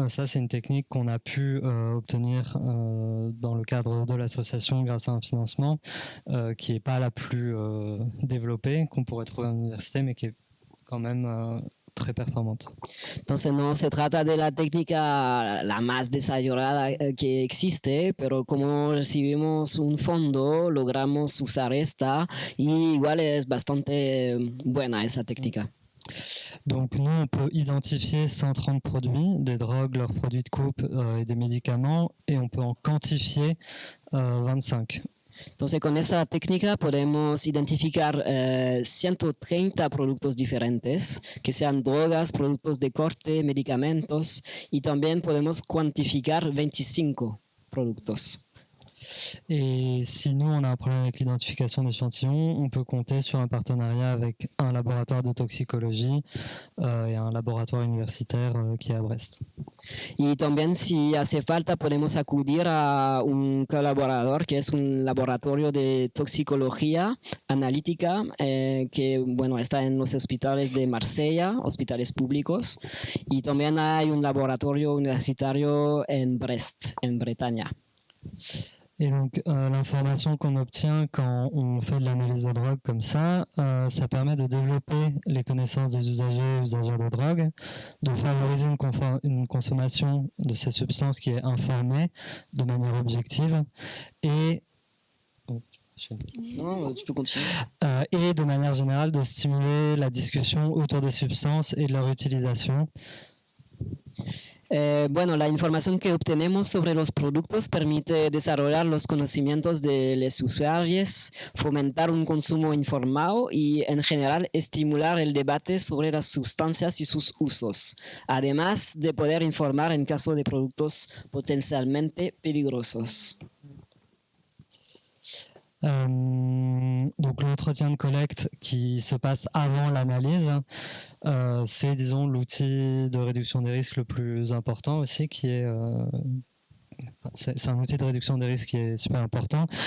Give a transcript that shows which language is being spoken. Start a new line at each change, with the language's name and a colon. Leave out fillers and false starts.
French: Ça, c'est une technique qu'on a pu obtenir dans le cadre de l'association grâce à un financement qui n'est pas la plus développée, qu'on pourrait trouver à l'université, mais qui est quand même très performante.
Spanish: Entonces no se trata de la técnica la más desarrollada que existe, pero como recibimos un fondo, logramos usar esta y igual es bastante buena esa técnica.
French: Donc nous, on peut identifier 130 produits, des drogues, leurs produits de coupe et des médicaments, et on peut en quantifier 25.
Spanish: Entonces, con esa técnica podemos identificar 130 productos diferentes, que sean drogas, productos de corte, medicamentos, y también podemos cuantificar 25 productos.
French: Et si nous, on a un problème avec l'identification d'échantillons, on peut compter sur un partenariat avec un laboratoire de toxicologie et un laboratoire universitaire qui est à Brest.
Spanish: Y también si hace falta podemos acudir a un colaborador que es un laboratorio de toxicología analítica que bueno, está en los hospitales de Marsella, hospitales públicos, y también hay un laboratorio universitario en Brest, en Bretaña.
French: Et donc, l'information qu'on obtient quand on fait de l'analyse de drogue comme ça permet de développer les connaissances des usagers et usagères de drogue, de favoriser une consommation de ces substances qui est informée de manière objective et... Non, tu peux continuer. Et de manière générale de stimuler la discussion autour des substances et de leur utilisation.
Spanish: Bueno, la información que obtenemos sobre los productos permite desarrollar los conocimientos de los usuarios, fomentar un consumo informado y, en general, estimular el debate sobre las sustancias y sus usos, además de poder informar en caso de productos potencialmente peligrosos.
French: Donc l'entretien de collecte qui se passe avant l'analyse, c'est disons l'outil de réduction des risques le plus important aussi, qui est c'est un outil de réduction des risques qui est super important.